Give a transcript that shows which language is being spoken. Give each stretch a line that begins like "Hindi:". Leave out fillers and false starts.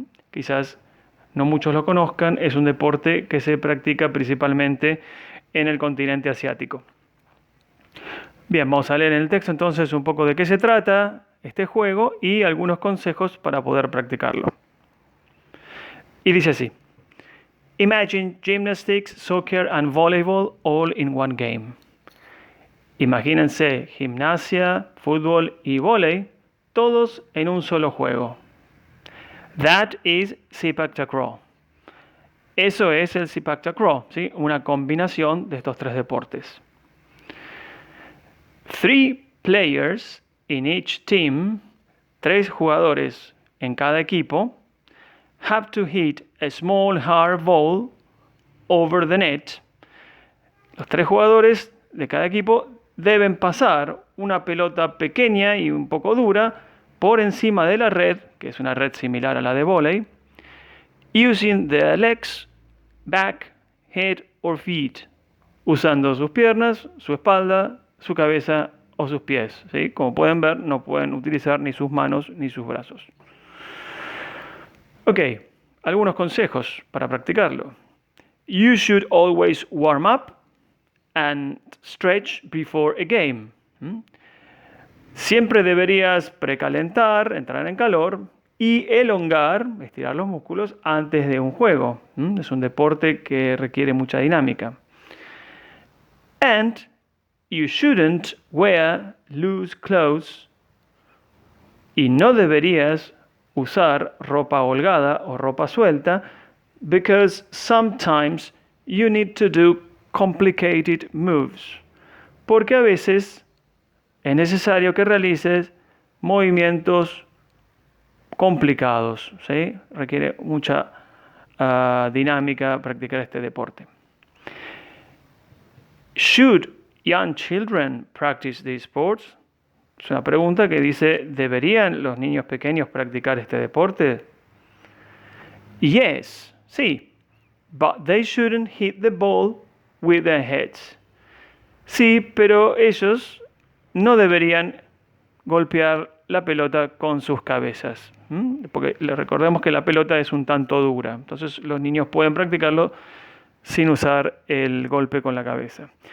Spanish: Quizás no muchos lo conozcan, es un deporte que se practica principalmente en el continente asiático. Bien, vamos a leer en el texto entonces un poco de qué se trata este juego y algunos consejos para poder practicarlo. Y dice así:
English: Imagine gymnastics, soccer and volleyball all in one game.
Spanish: Imagínense gimnasia, fútbol y vóley, todos en un solo juego.
English: That is Sepak Takraw.
Spanish: Eso es el Sepak Takraw, ¿sí? Una combinación de estos tres deportes.
English: 3 players in each team,
Spanish: 3 jugadores en cada equipo,
English: have to hit a small hard ball over the net.
Spanish: Los 3 jugadores de cada equipo deben pasar una pelota pequeña y un poco dura por encima de la red, que es una red similar a la de vóley,
English: using the legs, back, head or feet,
Spanish: usando sus piernas, su espalda, su cabeza o sus pies, ¿sí? Como pueden ver, no pueden utilizar ni sus manos ni sus brazos. Ok, algunos consejos para practicarlo.
English: You should always warm up and stretch before a game.
Spanish: Siempre deberías precalentar, entrar en calor y elongar, estirar los músculos antes de un juego. Es un deporte que requiere mucha dinámica.
English: And you shouldn't wear loose clothes.
Spanish: Y no deberías usar ropa holgada o ropa suelta,
English: because sometimes you need to do complicated moves.
Spanish: Porque a veces es necesario que realices movimientos complicados, ¿sí? Requiere mucha dinámica practicar este deporte.
English: Should young children practice these sports?
Spanish: Es una pregunta que dice, ¿deberían los niños pequeños practicar este deporte?
English: Yes,
Spanish: sí,
English: but they shouldn't hit the ball with their heads.
Spanish: Sí, pero ellos no deberían golpear la pelota con sus cabezas, porque les recordemos que la pelota es un tanto dura, entonces los niños pueden practicarlo sin usar el golpe con la cabeza.